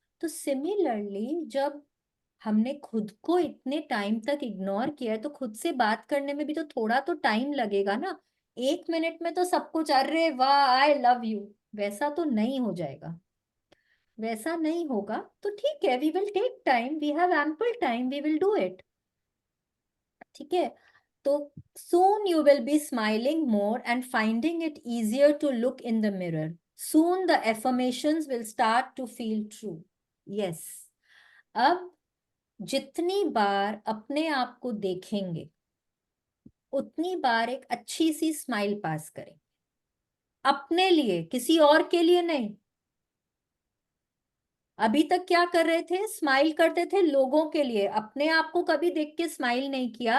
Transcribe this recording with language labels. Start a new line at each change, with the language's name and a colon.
Hindi: तो सिमिलरली जब हमने खुद को इतने टाइम तक इग्नोर किया है तो खुद से बात करने में भी तो थोड़ा तो टाइम लगेगा ना. एक मिनट में तो सब कुछ अरे वाह
English: I love you
Hindi: वैसा तो नहीं हो जाएगा, वैसा नहीं होगा. तो ठीक है,
English: We will take time, we have ample time, we will do it.
Hindi: ठीक है, तो
English: soon you will be smiling more and finding it easier to look in the mirror. Soon the affirmations will start to feel true. Yes.
Hindi: अब जितनी बार अपने आप को देखेंगे उतनी बार एक अच्छी सी स्माइल पास करें, अपने लिए, किसी और के लिए नहीं. अभी तक क्या कर रहे थे? स्माइल करते थे लोगों के लिए, अपने आप को कभी देख के स्माइल नहीं किया.